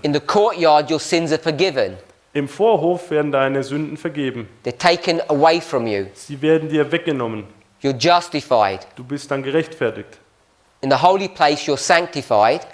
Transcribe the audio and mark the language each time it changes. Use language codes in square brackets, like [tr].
[en] In the courtyard, your sins are forgiven. [de] Im Vorhof werden deine Sünden vergeben. [en] They're taken away from you. [de] Sie werden dir weggenommen. [en] You're justified. [de] Du bist dann gerechtfertigt. [en] In the holy place, you're sanctified.